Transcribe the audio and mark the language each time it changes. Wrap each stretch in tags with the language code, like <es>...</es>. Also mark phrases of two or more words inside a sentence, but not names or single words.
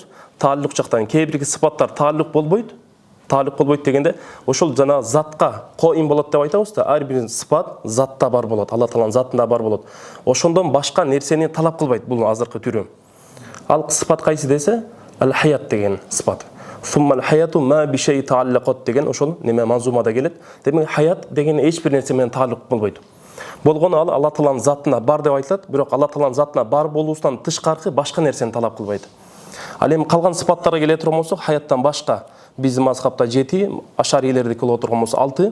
<ky>Тааллук жактан кээ бирки сыпаттар тааллук болбойт. Тааллук болбойт дегенде ошол жана затка коим болот деп айтабыз да. Ар бир сыпат затта бар болот. Алла Тааланын затында бар болот. Ошондон башка нерсени талап кылбайт бул азыркы түрү. Ал сыпат кайсы десе, ал-хаят деген сыпат.</ky> <ar>ثم الحياة ما بشيء تعلقت</ar> <ky>деген ошол неме манзумада келет. Демек хаят деген эч бир нерсе менен тааллук болбойт. Болгону ал Алла Тааланын затына бар деп айтылат, бирок Алла Тааланын затына бар болуусунан тышкаркы башка нерсени талап кылбайт. Ал эми калган сыпаттарга келе турган болсок, хаяттан башка биздин мазхабта 7, ашарилердики боло турган болсо 6.</ky>